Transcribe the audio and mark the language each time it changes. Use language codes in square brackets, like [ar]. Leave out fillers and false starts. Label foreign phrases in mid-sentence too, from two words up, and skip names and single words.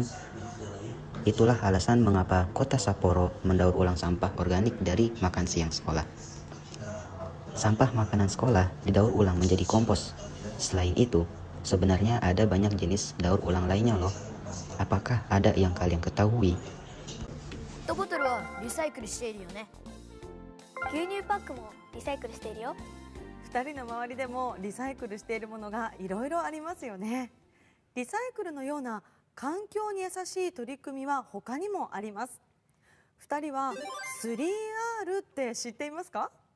[id] Itulah alasan mengapa kota Sapporo mendaur ulang sampah organik dari makan siang sekolah. Sampah makanan sekolah didaur ulang menjadi kompos. Selain itu, sebenarnya ada banyak jenis daur ulang lainnya loh. Apakah ada yang kalian ketahui? [ja] ペットボトルはリサイクルしているよね。牛乳パックもリサイクルしているよ。 2人の周りでもリサイクルしているものがいろいろありますよね。リサイクルのような環境に優しい取り組みは他にもあります。2人は 3R って知っていますか？